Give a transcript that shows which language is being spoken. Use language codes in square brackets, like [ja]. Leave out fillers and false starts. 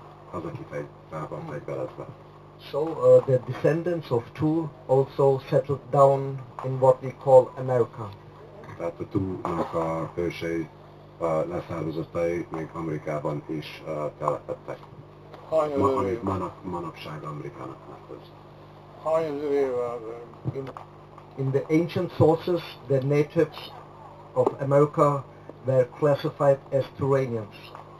[hu] Az, aki fel van fegyverezve. [en] So the descendants of Tu also settled down in what we call America. [hu] Tehát a Tu-nak a ősei, leszármazottai még Amerikában is telepedtek. amit manapság Amerikának nevezünk. Hányezer éve? [en] In the ancient sources, the natives of America were classified as Turanians.